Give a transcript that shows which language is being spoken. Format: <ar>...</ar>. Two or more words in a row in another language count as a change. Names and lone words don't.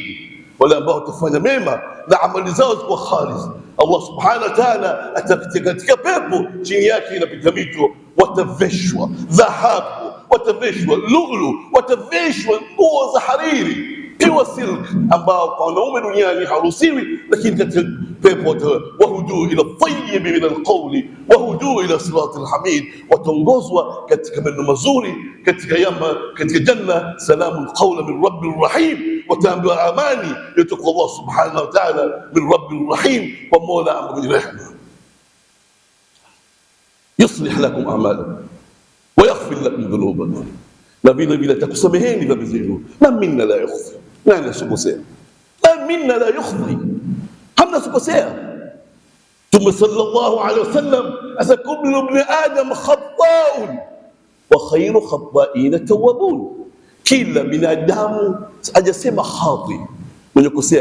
<sw>Wale ambao watafanya mema na amali zao zikuwa khalis, Allah</sw> <ar>سبحانه وتعالى</ar> <sw>atapitia katika pepo, chini yake inapita mito, wataveshwa dhahabu, wataveshwa lulu, wataveshwa nguo za hariri,</sw> <en>pure silk,</en> <sw>ambao kwa wanaume duniani haruhusiwi, lakini katika pepo</sw> <ar>وهدوا إلى الطيب من القول وهدوا إلى صراط الحميد,</ar> <sw>wataongozwa katika maneno mazuri katika janna.</sw> <ar>سلام قولا من رب رحيم,</ar> <sw>wataambiwa amani kutoka Allah</sw> <ar>سبحانه وتعالى, من رب رحيم,</ar> <sw>kwa Mola mwenye rehema.</sw> <ar>يصلح لكم أعمالكم ويغفر لكم ذنوبكم,</ar> <sw>na vile atakusameheni dhambi zenu.</sw> <ar>من منا لا يخطئ,</ar> <sw>nani asikosea?</sw> <ar>من منا لا يخطئ,</ar> <sw>hamna sikosea.</sw> <ar>Mtume صلى الله عليه وسلم أسا كل ابن آدم خطاء وخير الخطائين التوابون,</ar> <sw>kila binadamu hajasema khati, mwenye kukosea.</sw>